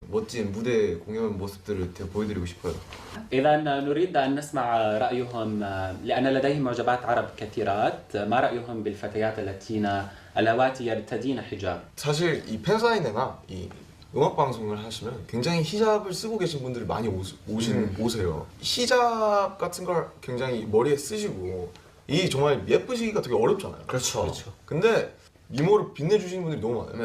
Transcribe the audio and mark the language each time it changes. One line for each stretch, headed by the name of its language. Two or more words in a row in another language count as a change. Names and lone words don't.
Korean: 멋진 무대 공연 모습들을 보여드리고 싶어요.
Arabic: إذا نريد أن نسمع رأيهم لأن لديهم معجبات عرب كثيرات ما رأيهم بالفتيات اللاتينة اللواتي يرتدين حجاب
Korean: 사실 이 팬사인회나 이 음악 방송을 하시면 굉장히 히잡을 쓰고 계신 분들이 많이 오세요. 히잡 같은 걸 굉장히 머리에 쓰시고 이 정말 예쁘시기가 되게 어렵잖아요. 그렇죠. 근데 미모를 빛내주시는 분들이 너무 많아요.